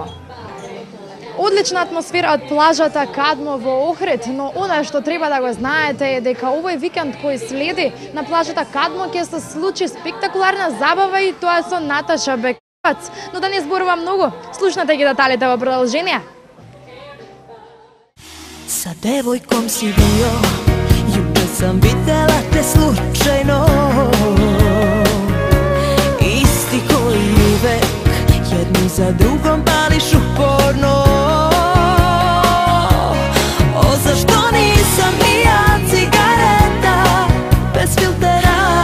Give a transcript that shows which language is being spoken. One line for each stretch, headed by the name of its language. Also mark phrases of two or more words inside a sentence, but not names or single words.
Macedonian: Одлична атмосфера од плажата Кадмо во Охрид, но она што треба да го знаете е дека овој викенд кој следи на плажата Кадмо ќе се случи спектакуларна забава и тоа со Наташа Беквац. Но да не зборувам многу, слушнете ги деталите во продолжение.
Serbian: Sa devojkom si bio, juče sam videla te slučajno. Isti koji uvek, jednu za drugom pališ uporno. O, zašto nisam ni ja cigareta bez filtera?